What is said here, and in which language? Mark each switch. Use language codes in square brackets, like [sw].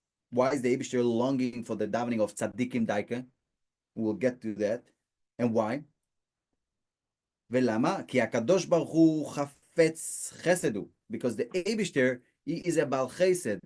[en] Why is the Eibishter longing for the davening of tzaddikim daika? We'll get to that. And why? [he] ולמה? כי הקדוש ברוך הוא חפץ חסד הוא. [en] Because the Eibishter, he is a Baal Chesed.